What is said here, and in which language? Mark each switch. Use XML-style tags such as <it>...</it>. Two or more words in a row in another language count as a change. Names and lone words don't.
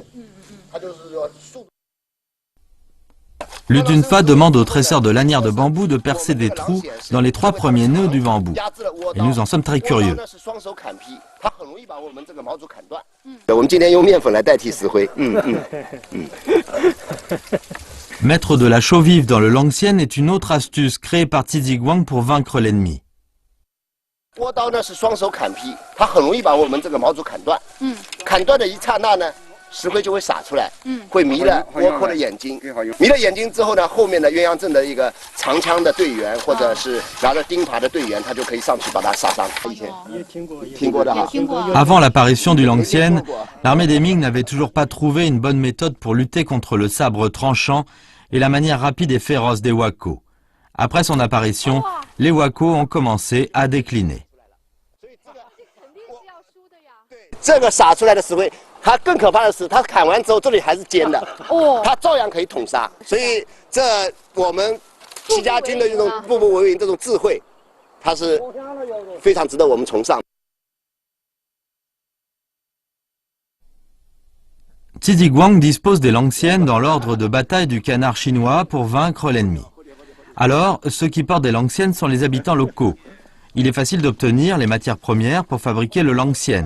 <fr>Lu Junfa demande au tresseur de lanières de bambou de percer des trous dans les 3 premiers nœuds du bambou. Et nous en sommes très curieux. Mettre de la chaux vive dans le Langxian est une autre astuce créée par Tiziguang pour vaincre l'ennemi.</fr> <zh>倭刀呢是双手砍劈，它很容易把我们这个毛竹砍断。砍断的一刹那呢，石灰就会洒出来，会迷了倭寇的眼睛。迷了眼睛之后呢，后面的鸳鸯阵的一个长枪的队员，或者是拿着钉耙的队员，他就可以上去把他杀伤。以前听过的哈。</zh> <fr>Avant l'apparition du Langxian, l'armée des Ming n'avait toujours pas trouvé une bonne méthode pour lutter contre le sabre tranchant et la manière rapide et féroce des Wako. Après son apparition, les Wako ont commencé à décliner.</fr> <zh>这个撒出来的石灰，它更可怕的是，它砍完之后这里还是尖的，它照样可以捅杀。所以这我们戚家军的这种步步为营这种智慧，它是非常值得我们崇尚。</zh> <fr>Tiziguang dispose des Langxian dans l'ordre de bataille du canard chinois pour vaincre l'ennemi. Alors, ceux qui portent des Langxian sont les habitants locaux. Il est facile d'obtenir les matières premières pour fabriquer le Langxian.</fr>